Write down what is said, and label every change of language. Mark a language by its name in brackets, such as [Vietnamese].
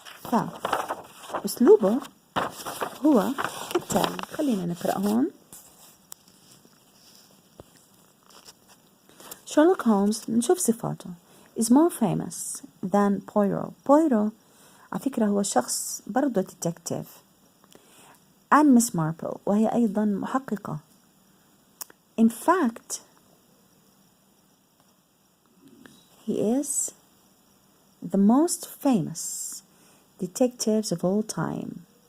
[Arabic] فأسلوبه هو كالتالي. خلينا نقرأ هون. [English] Sherlock Holmes, [Arabic] نشوف صفاته, [English] is more famous than Poirot. [Arabic] Poirot على فكرة هو شخص برضو detective. [English] and Miss Marple, [Arabic] وهي أيضا محققة. [English] In fact, he is the most famous detectives of all time.